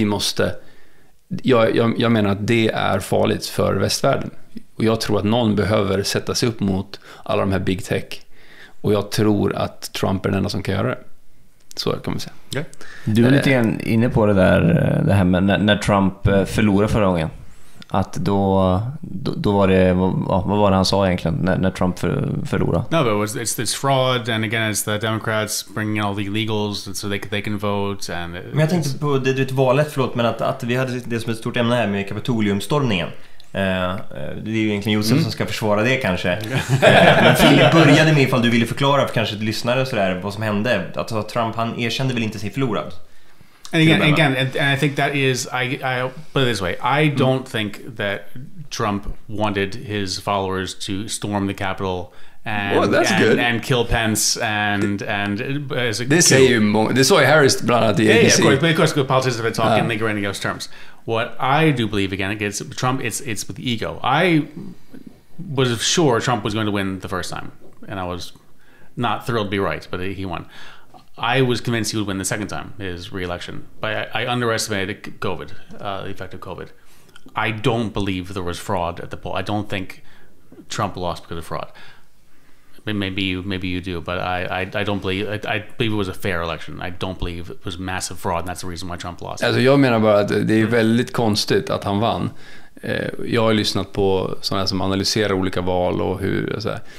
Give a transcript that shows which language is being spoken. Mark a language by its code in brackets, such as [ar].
[sv] Vi måste, jag menar att det är farligt för västvärlden, och jag tror att någon behöver sätta sig upp mot alla de här big tech, och jag tror att Trump är den enda som kan göra det. Så kan man säga. Okay. Du är lite grann inne på det här med när Trump förlorade förra gången. Att då var det, vad var det han sa egentligen när Trump förlorade? [en] No, but it's fraud, and again it's the Democrats bringing all the illegals so they can vote. [sv] Men jag tänkte på det valet, men att vi hade det som ett stort ämne här med Kapitoliumstormningen. Det är ju egentligen Josef som ska försvara det kanske. Men Filip började med, ifall du ville förklara för kanske lyssnare och sådär, vad som hände. Att Trump, han erkände väl inte sig förlorad. [en] And again, I think that is, I put it this way, I don't think that Trump wanted his followers to storm the Capitol and kill Pence and [sv] det säger ju många. Det sa ju Harris bland annat i ABC. [en] Yeah, of course, politicians have been talking, they go in those terms. What I do believe, again, it's Trump, it's with ego. I was sure Trump was going to win the first time, and I was not thrilled to be right, but he won. I was convinced he would win the second time, his re-election, but I underestimated COVID, the effect of COVID. I don't believe there was fraud at the poll. I don't think Trump lost because of fraud. Maybe you do, but I don't believe. I believe it was a fair election. I don't believe it was massive fraud, and that's the reason why Trump lost. [sv] Alltså jag menar bara att det är väldigt konstigt att han vann. Jag har lyssnat på sådana som analyserar olika val och hur så här.